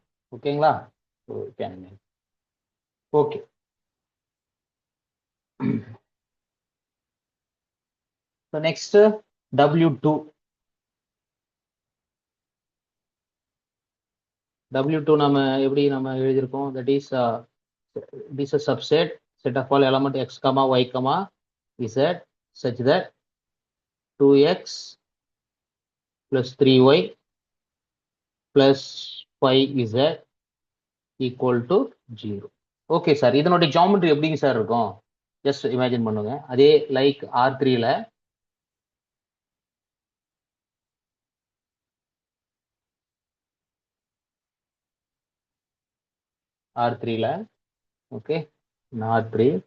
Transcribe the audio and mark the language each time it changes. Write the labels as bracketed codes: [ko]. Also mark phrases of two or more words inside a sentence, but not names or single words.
[ta] ஓகேங்களா? ஓகே. [en] so next W2. [ta] W2 நம்ம எப்படி நம்ம எழுதியிருக்கோம்? [en] that is it is a subset set of all element x comma y comma z such that 2x plus 3y plus 5z equal to 0. okay sir, [ta] இதனுடைய ஜாமெட்ரி எப்படிங்க சார் இருக்கும்? [en] just imagine [ta] பண்ணுங்க. அதே லைக் R3ல ஓகே, R3.